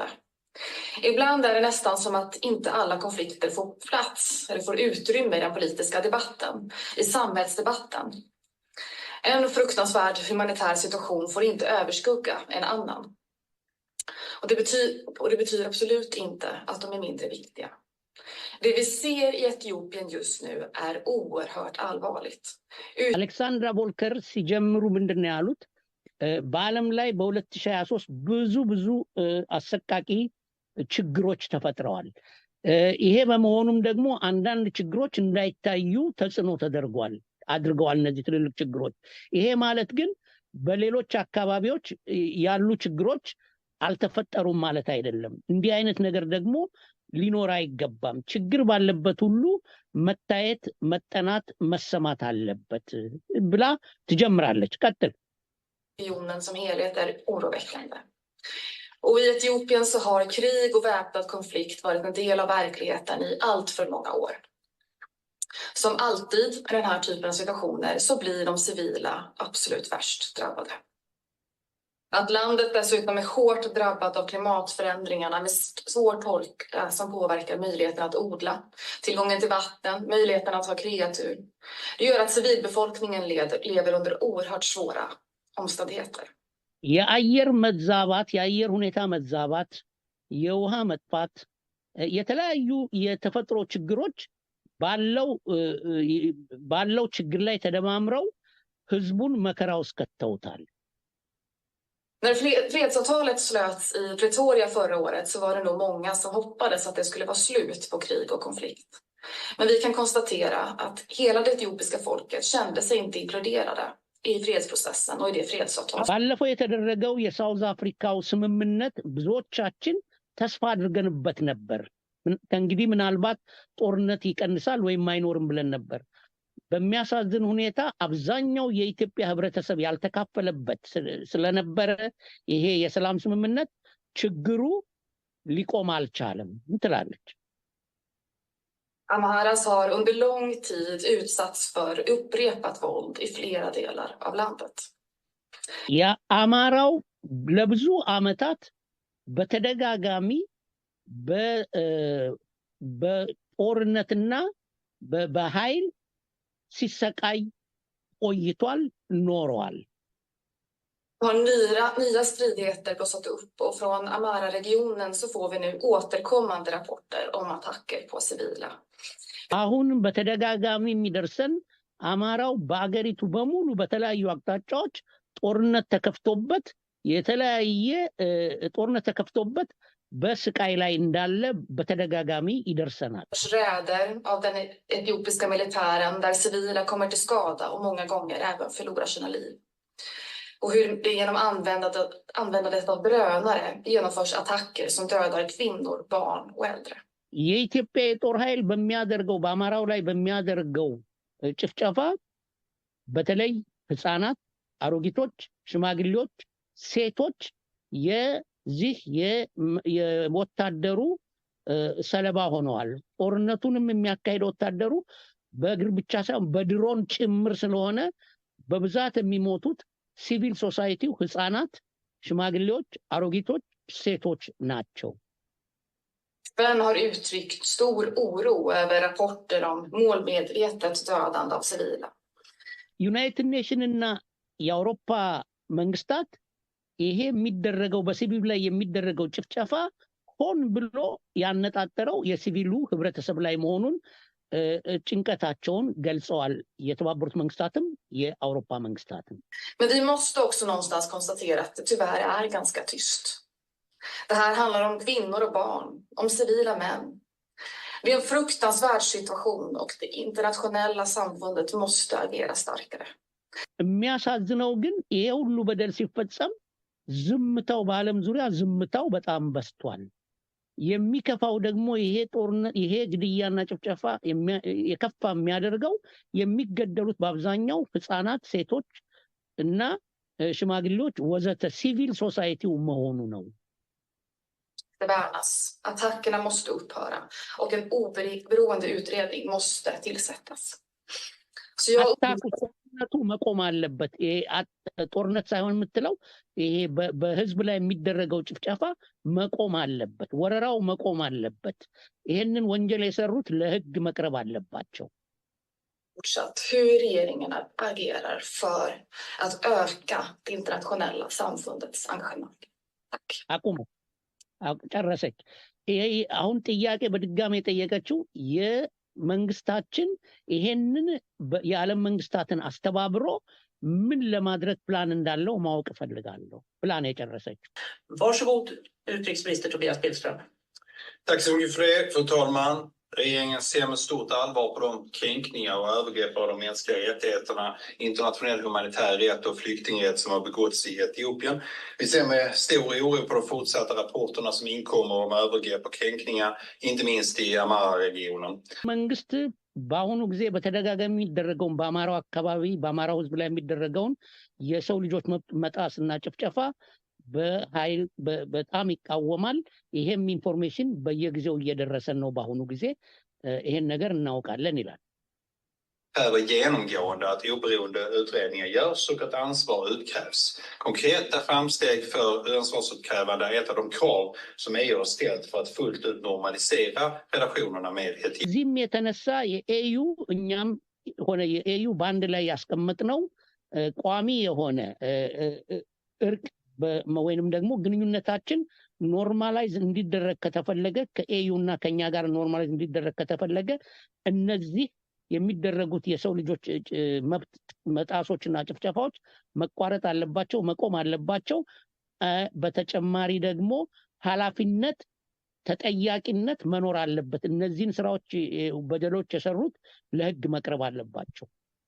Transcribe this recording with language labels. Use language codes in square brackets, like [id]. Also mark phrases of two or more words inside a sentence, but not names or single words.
[sv] Ibland är det nästan som att inte alla konflikter får plats eller får utrymme i den politiska debatten, i samhällsdebatten. En fruktansvärd humanitär situation får inte överskugga en annan. Och det betyder absolut inte att de är mindre viktiga. Det vi ser i Etiopien just nu är oerhört allvarligt. [am] አሌክሳንድራ ቮልከር ሲጀምሩ ምንድነው ያሉት? በዓለም ላይ በ2023 ብዙ አሰቃቂ ችግሮች ተፈጥረዋል። ይሄ በመሆኑም ደግሞ አንዳንድ ችግሮች እንዳይታዩ ተጽዕኖ አድርገዋል እነዚህ ትልልቅ ችግሮች። ይሄ ማለት ግን በሌሎች አካባቢዎች ያሉ ችግሮች አልተፈጠሩም ማለት አይደለም። እንዲህ አይነት ነገር ደግሞ ሊኖር አይገባም። ችግር ባለበት ሁሉ መታየት፣ መጠናት፣ መሰማት አለበት ብላ ትጀምራለች። ቀጥል። [sv] Regionen som helhet är oroväckande. Och i Etiopien så har krig och väpnad konflikt varit en del av verkligheten i allt för många år. Som alltid i den här typen av situationer så blir de civila absolut värst drabbade. Att landet dessutom är hårt drabbat av klimatförändringarna med svår torka som påverkar möjligheten att odla, tillgången till vatten, möjligheten att ha kreatur. Det gör att civilbefolkningen lever under oerhört svåra omständigheter. [am] የአየር መዛባት የአየር ሁኔታ መዛባት የውሃ መጥፋት የተለያዩ የተፈጥሮ ችግሮች ባለው ችግር ላይ ተደማምረው ህዝቡን መከራ ውስጥ ከተውታል [sv] När fredsavtalet slöts i Pretoria förra året så var det nog många som hoppades att det skulle vara slut på krig och konflikt. Men vi kan konstatera att hela det etiopiska folket kände sig inte inkluderade i fredsprocessen och i det fredsavtalet. [am] ባለፈው የተደረገው የሳውዝ አፍሪካው ስምምነት ብዙዎቻችን ተስፋ አድርገንበት ነበር እንግዲህ ምናልባት ጦርነት ይቀንሳል ወይ ማይኖርም ብለን ነበር በሚያሳዝን ሁኔታ አብዛኛው የኢትዮጵያ ህብረተሰብ ያልተካፈለበት ስለነበረ ይሄ የሰላም ስምምነት ችግሩ ሊቆም አልቻለም እንትላለች [sv] Amharas har under lång tid utsatts för upprepat våld i flera delar av landet. [am] የአማራው ለብዙ አመታት በተደጋጋሚ በጦርነትና በኃይል ሲሰቃይ ቆይቷል ኖሯል [sv] Har nya stridigheter blossat upp och från Amara-regionen så får vi nu återkommande rapporter om attacker på civila. [am] አሁን በተደጋጋሚ የሚደርሰን አማራው በአገሪቱ በሙሉ በተለያዩ አቅጣጫዎች ጦርነት ተከፍቶበት በስቃይ ላይ እንዳለ በተደጋጋሚ ይደርሰናል [sv] räder av den etiopiska militären där civila kommer till skada och många gånger även förlorar sina liv. Och hur det genom användandet av drönare genomförs attacker som dödar kvinnor, barn och äldre. [am] የኢትዮጵያ ጦር ኃይል በሚያደርገው በአማራው ላይ በሚያደርገው ጭፍጨፋ በተለይ ህፃናት አሮጊቶች ሽማግሌዎች ሴቶች የዚህ የወታደሩ ሰለባ ሆነዋል ጦርነቱንም የሚያካሂደው ወታደሩ በእግር ብቻ ሳይሆን በድሮን ጭምር ስለሆነ በብዛት የሚሞቱት [en] civil society [am] ህፃናት ሽማግሌዎች አሮጊቶች ሴቶች ናቸው [sv] FN har uttryckt stor oro över rapporter om målmedvetet dödande av civila. [am] ዩናይትድ ኔሽን እና የአውሮፓ መንግስታት ይሄ የሚደረገው በሲቪል ላይ የሚደረገው ጭፍጨፋ ሆን ብሎ ያነጣጠረው የሲቪሉ ህብረተሰብ ላይ መሆኑን ጭንቀታቸውን ገልጸዋል የተባበሩት መንግስታትም የአውሮፓ መንግስታትም [sv] Men vi måste också någonstans konstatera att det tyvärr är ganska tyst. Det här handlar om kvinnor och barn, om civila män. Det är en fruktansvärd situation och det internationella samfundet måste agera starkare. [am] የሚያሳዝነው ግን ይሄ ሁሉ በደል ሲፈጸም ዝምታው በአለም ዙሪያ ዝምታው በጣም በስቷል የሚከፋው ደግሞ ይሄ ግድያና ጭፍጨፋ የከፋ የሚያደርገው የሚገደሉት በአብዛኛው ህፃናት ሴቶች እና ሽማግሌዎች ወዘተ [en] civil society [am] መሆኑ ነው [sv] Det värnas. Attackerna måste upphöra och en oberoende utredning måste tillsättas. Så jag [am] ጦርነቱ መቆም አለበት ጦርነት ሳይሆን የምትለው ይሄ በህዝብ ላይ የሚደረገው ጭፍጨፋ መቆም አለበት ወረራው መቆም አለበት ይሄንን ወንጀል የሰሩት ለህግ መቅረብ አለባቸው [sv] fortsatt hur regeringen agerar för att öka det internationella samfundets engagemang. Tack. [am] አቁሙ ጨረሰች ይሄ አሁን ጥያቄ በድጋሚ ጠየቀችው መንግስታችን ይሄንን የዓለም መንግስታትን አስተባብሮ ምን ለማድረግ ፕላን እንዳለው ማወቅ ፈልጋለሁ ፕላን የጨረሰችው [sv] Varsågod utrikesminister Tobias Billström. Tack så mycket för det, fru talman. Regeringen ser med stort allvar på de kränkningar och övergrepp av de mänskliga rättigheterna, internationell humanitär rätt och flyktingrätt som har begåtts i Etiopien. Vi ser med stor oro på de fortsatta rapporterna som inkommer om övergrepp och kränkningar, inte minst i Amara-regionen. [am] መንግስት በአሁኑ ጊዜ በተደጋጋሚ የሚደረገውን በአማራው አካባቢ በአማራው ህዝብ ላይ የሚደረገውን የሰው ልጆች መጣስና ጭፍጨፋ በኃይል በጣም ይቃወማል ይሄም ኢንፎርሜሽን በየጊዜው እየደረሰን ነው በአሁኑ ጊዜ ይሄን ነገር እናውቃለን ይላል [sv] Över genomgående att oberoende utredningar görs och att ansvar utkrävs. Konkreta framsteg för ansvarsutkrävande är ett av de krav som EU har ställt för att fullt ut normalisera relationerna med Etiopien. [am] እዚህም የተነሳ የኤዩ እኛም ሆነ የኤዩ ባንድ ላይ ያስቀመጥነው ቋሚ የሆነ እርቅ ወይንም ደግሞ ግንኙነታችን ኖርማላይዝ እንዲደረግ ከተፈለገ ከኤዩና ከኛ ጋር ኖርማላይዝ እንዲደረግ ከተፈለገ እነዚህ የሚደረጉት የሰው ልጆች መብት መጣሶችና ጭፍጨፋዎች መቋረጥ አለባቸው፣ መቆም አለባቸው። በተጨማሪ ደግሞ ኃላፊነት ተጠያቂነት መኖር አለበት። እነዚህን ስራዎች በደሎች የሰሩት ለህግ መቅረብ አለባቸው።